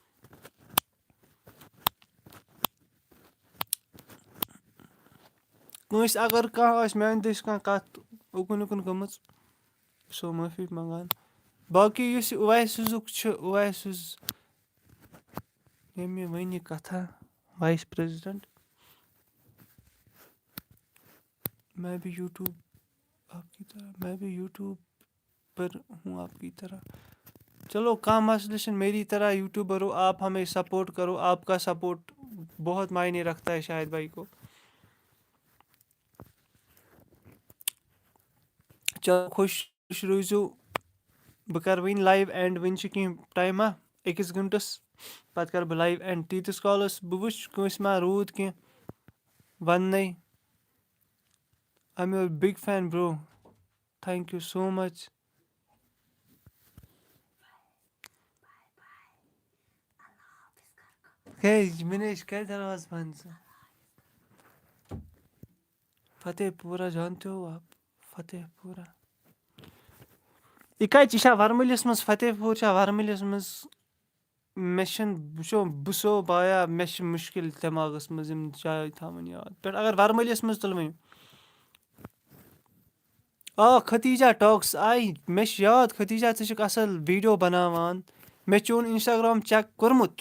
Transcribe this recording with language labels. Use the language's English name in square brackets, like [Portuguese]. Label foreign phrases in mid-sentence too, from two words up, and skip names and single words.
[Kashmiri] کٲنٛسہِ اگر کانٛہہ آسہِ میٛانہِ دٔسۍ کانٛہہ کَتھ اُکُن یِکُن گٔمٕژ سو معٲفی منٛگان. باقٕے یُس یہِ اُویسُزُک چھُ اُویسُز ییٚمۍ مےٚ ؤنۍ یہِ کَتھا [English] vice president [Urdu] میں بھی یوٗٹیوٗب آپ کی طرح میں بھی یوٗٹیوٗب پر ہوں آپ کی طرح. [Kashmiri] چلو کانٛہہ مسلہٕ چھِنہٕ [Urdu] میری طرح یوٗٹیوٗبر ہو آپ ہمیں سپورٹ کرو آپ کا سپورٹ بہت معنی رکھتا ہے شاہد بھائی کو. [Kashmiri] چلو خوش روٗزِو. بہٕ کَرٕ وٕنۍ [English] live and [Kashmiri] وٕنۍ چھِ کینٛہہ ٹایما 1 گنٹَس پَتہٕ کَرٕ بہٕ [English] live and [Kashmiri] تیٖتِس کالَس بہٕ وٕچھِ کٲنٛسہِ ما روٗد کینٛہہ وَننَے. [English] I am your big fan bro thank you so much. [Kashmiri] مِنیش کر دروازٕ بنٛد ژٕ. [Urdu] فتح پوٗرا جانتے ہو آپ فتح پوٗرا [Kashmiri] یہِ کَتہِ یہِ چھا وَرمُلِس منٛز فتح پوٗر چھا وَرمُلِس منٛز. مےٚ چھِنہٕ وٕچھو بہٕ سو بایا مےٚ چھِ مُشکِل دٮ۪ماغَس منٛز یِم جایہِ تھاوٕنۍ یاد پٮ۪ٹھ اگر وَرمُلِس منٛز تُلہٕ وۄنۍ آ ختیٖجا ٹاکٕس آے مےٚ چھِ یاد ختیٖجا ژٕ چھُکھ اَصٕل ویٖڈیو بَناوان مےٚ چون اِنسٹاگرٛام چَک کوٚرمُت.